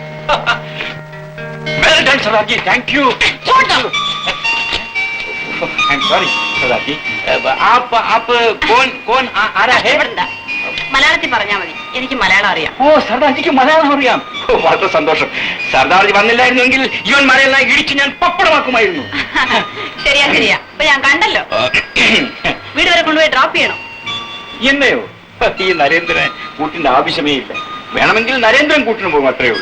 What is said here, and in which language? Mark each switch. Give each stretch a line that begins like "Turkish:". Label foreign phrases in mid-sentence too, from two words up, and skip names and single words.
English: Well done Sardarji, thank you. I am sorry Sardarji.
Hindi: आप कौन आ रहा है?
Malayalam: മലയാളത്തിൽ പറഞ്ഞാൽ മതി, എനിക്ക് മലയാളം അറിയാം. ഓ സർദാർജിക്ക് മലയാളം അറിയാം. ഓ വളരെ സന്തോഷം. സർദാർജി വന്നില്ലായിരുന്നെങ്കിൽ ഇവൻ മലയെല്ലാം ഇടിച്ച് ഞാൻ പപ്പടമാക്കുമായിരുന്നു. ശരിയാ ശരിയാ. അപ്പൊ ഞാൻ കണ്ടല്ലോ. വീട് വരെ കൊണ്ടുപോയി ഡ്രോപ്പ് ചെയ്യണം. എന്നെയോ? ഈ നരേന്ദ്രൻ കൂട്ടിന്റെ ആവശ്യമേ ഇല്ല. വേണമെങ്കിൽ നരേന്ദ്രൻ കൂട്ടിന് പോകും, അത്രേ ഉള്ളൂ.